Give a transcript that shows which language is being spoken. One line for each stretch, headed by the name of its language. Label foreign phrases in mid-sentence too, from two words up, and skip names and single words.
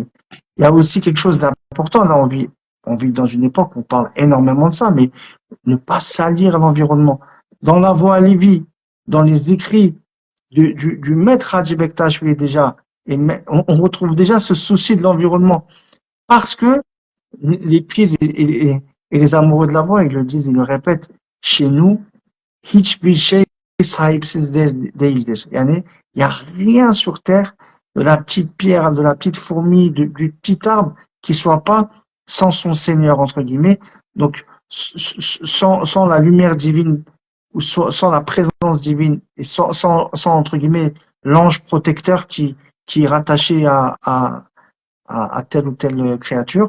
French: Il y a aussi quelque chose d'important. Là, on vit dans une époque où on parle énormément de ça, mais ne pas salir l'environnement. Dans la voie Lévi, dans les écrits du maître Hadji Bektash déjà, on retrouve déjà ce souci de l'environnement. Parce que les pires et les amoureux de la voie, ils le disent, ils le répètent, chez nous,
Turkish: hiçbir şey sahipsiz değildir. Yani,
French: il n'y a rien sur terre, de la petite pierre, de la petite fourmi, du petit arbre, qui soit pas sans son Seigneur, entre guillemets. Donc, sans la lumière divine, ou sans la présence divine, et sans entre guillemets, l'ange protecteur qui est rattaché à telle ou telle créature.